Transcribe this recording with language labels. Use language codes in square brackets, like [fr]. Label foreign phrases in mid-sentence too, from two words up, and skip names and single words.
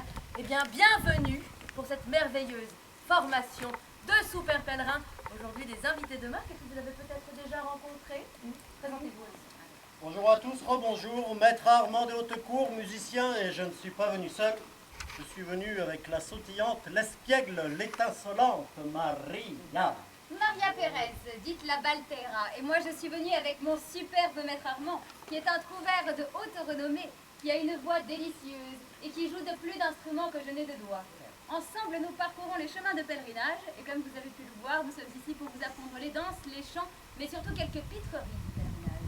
[fr] Eh bien, bienvenue pour cette merveilleuse formation de super pèlerins. Aujourd'hui, des invités de marque que vous avez peut-être déjà rencontrés. Présentez-vous aussi. Bonjour à tous, rebonjour, maître Armand de Haute-Cour, musicien, et je ne suis pas venu seul. Je suis venu avec la sautillante, l'espiègle, l'étincelante Maria. Maria Pérez, dite la Baltera, et moi je suis venue avec mon superbe maître Armand, qui est un trouvère de haute renommée, qui a une voix délicieuse et qui joue de plus d'instruments que je n'ai de doigts. Ensemble, nous parcourons les chemins de pèlerinage, et comme vous avez pu le voir, nous sommes ici pour vous apprendre les danses, les chants, mais surtout quelques pitreries du pèlerinage.